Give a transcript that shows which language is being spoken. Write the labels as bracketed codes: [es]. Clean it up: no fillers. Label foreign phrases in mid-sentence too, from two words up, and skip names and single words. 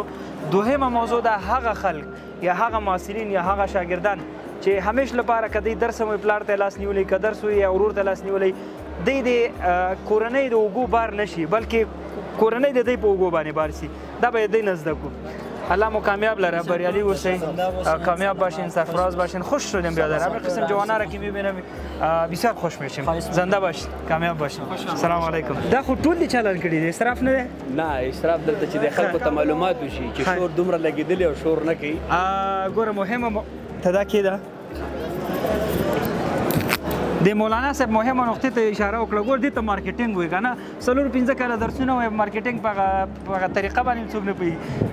[ps] دوهمه موضوع دا هغه خلک یا هغه محصلین یا هغه شاګردان چې همیش لپاره که دی درس هم پلار ته لاس نیولی، که درس وي یا ورور ته لاس نیولی، دی د کورنۍ د اوږو بار نشي بلکې کورنۍ د دی په اوږو باندې بار شي. دا باید دی نه زده کړو. الله مو کامیاب لره، بریالي اوسئ، [fa] کامیاب باشین، سرفراز باشین. خوش شدیم برادر. همین قسم جوانا را که میبینم بسیار خوش میشیم. زنده باشین، کامیاب باشین. [ar] سلام علیکم. [ps] دا خو ټول دي چالان کړي دي، اسراف نه دی؟ نه اسراف دلته چې د خلکو ته معلومات وشي چې شور دومره لګېدلی او شور نه کوي. ګوره مهمه ته دا کېده د مولانا صاحب مهمه نقطې ته اشاره وکړه. ګور دې ته مارکیټینګ وایي که نه، 4-5 کاله درسونه وایي، مارکیټینګ په هغه طریقه باندې څوک نه پوهېږي.